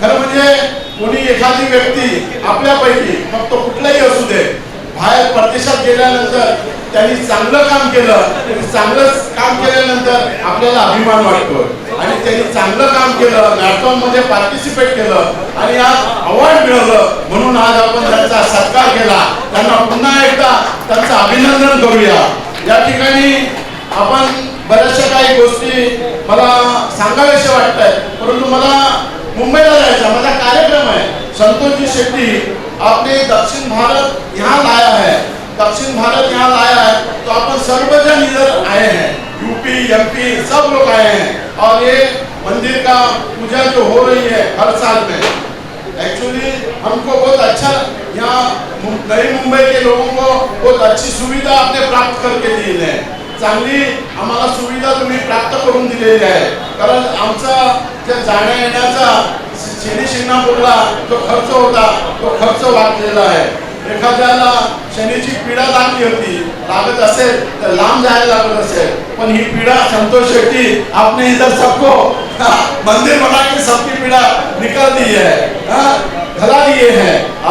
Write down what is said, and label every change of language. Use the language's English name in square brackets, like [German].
[Marathi] खरं म्हणजे कोणी एखादी व्यक्ती आपल्यापैकी मग तो कुठलाही असू दे बाहेर परदेशात गेल्यानंतर त्यांनी चांगलं काम केलं, चांगलं काम केल्यानंतर आपल्याला अभिमान वाटतो आणि त्यांनी चांगलं काम केलं, मॅरेथॉन मध्ये पार्टिसिपेट केलं आणि आज अवॉर्ड मिळवलं, म्हणून आज आपण त्यांचा सत्कार केला। त्यांना पुन्हा एकदा त्यांचं अभिनंदन करूया। या ठिकाणी आपण बऱ्याचशा काही गोष्टी मला सांगाव्याशा वाटतात, परंतु मला मुंबईला जायचा माझा कार्यक्रम है। [Hindi] संतोष जी शेट्टी आपने दक्षिण भारत यहाँ लाया है, दक्षिण भारत यहाँ लाया है, तो अपन सर्वजन इधर आए हैं, यूपी एमपी सब लोग आए हैं और ये मंदिर का पूजा जो हो रही है हर साल में, एक्चुअली हमको बहुत अच्छा यहाँ नई मुंबई के लोगों को बहुत अच्छी सुविधा आपने प्राप्त करके दी है। [Marathi] चांगली आम्हाला सुविधा तुम्ही प्राप्त करून दिलेली आहे, कारण आमचा जे जाण्या येण्याचा शनी शिंगणापूरला जो खर्च होता तो खर्च वाचलेला आहे। एखाद्याला शनीची पीडा लागत असेल तर लांब जायला लागत असेल, पण ही पीडा संतोष शेट्टी [Hindi] आपने इधर सबको मंदिर बना के सबकी पीड़ा निकाल दी है, भला दिए हैं।